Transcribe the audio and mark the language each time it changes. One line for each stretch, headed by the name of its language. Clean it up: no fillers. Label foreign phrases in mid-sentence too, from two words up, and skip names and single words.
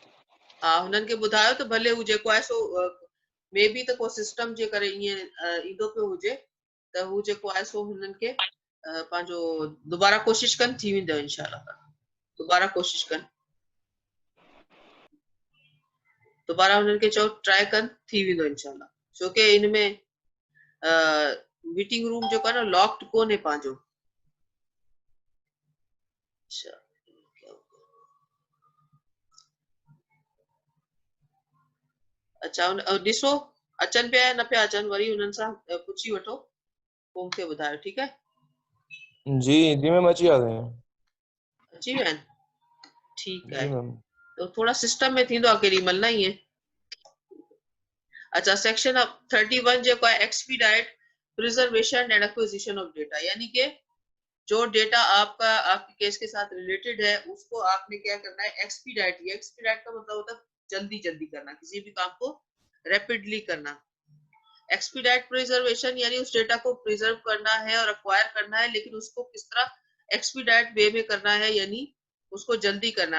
Sindhi: हा, हुननि खे ॿुधायो त भले हू जेको आहे सो मे बी त को सिस्टम जे करे ईअं ईंदो पियो हुजे, त हू जेको आहे सो हुननि खे पंहिंजो दोबारा कोशिश कनि, थी वेंदो इंशाल्लाह। दोबारा कोशिश कनि, दोबारा हुननि खे चओ ट्राई कनि, थी वेंदो इंशाल्लाह। छो कि इनमें
English: meeting room
Sindhi: जेको आहे न लॉक्ड कोन्हे पंहिंजो। अच्छा, ॾिसो अचनि पिया या न पिया अचनि, वरी हुननि सां पुछी वठो, पोइ मूंखे ॿुधायो। ठीकु है जी मैम अची विया अची विया आहिनि? ठीकु जी आहे, मैम। तो थोड़ा सिस्टम में थींदो आहे केॾी महिल न ईअं।
Hindi: अच्छा, सेक्शन 31 जेको आहे
English: expedite preservation and acquisition of data,
Hindi: यानी कि जो डेटा आपके केस के साथ रिलेटेड है उसको आपने क्या करना है, एक्सपीडाइट। ये एक्सपीडाइट का मतलब होता है जल्दी जल्दी करना, किसी भी काम को रैपिडली करना।
English: expedite preservation
Hindi: यानी उस डेटा को प्रिजर्व करना है और एक्वायर करना है, लेकिन उसको किस तरह
English: expedite way
Hindi: में करना है, यानी उसको जल्दी करना है।